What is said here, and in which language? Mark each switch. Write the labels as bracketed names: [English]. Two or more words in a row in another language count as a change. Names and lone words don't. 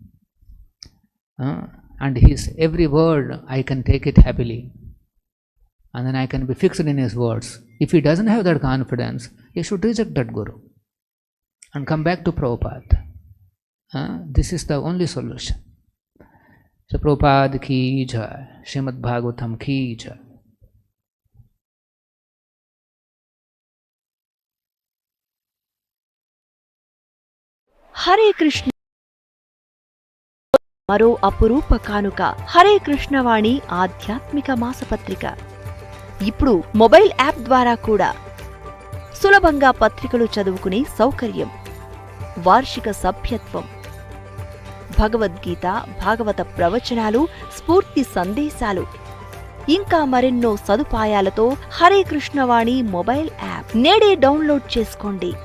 [English] And his every word, I can take it happily. And then I can be fixed in his words. If he doesn't have that confidence, he should reject that Guru and come back to Prabhupada. This is the only solution. [Hindi] So प्रभुपाद की जय, श्रीमद् भागवतम् की जय. [Telugu] హరే కృష్ణ మరో అపురూప కానుక హరే కృష్ణవాణి ఆధ్యాత్మిక మాసపత్రిక. ఇప్పుడు మొబైల్ యాప్ ద్వారా కూడా సులభంగా పత్రికలు చదువుకునే సౌకర్యం, వార్షిక సభ్యత్వం, భగవద్గీత, భాగవత ప్రవచనాలు, స్ఫూర్తి సందేశాలు, ఇంకా మరెన్నో సదుపాయాలతో హరే కృష్ణవాణి మొబైల్ యాప్ నేడే డౌన్లోడ్ చేసుకోండి.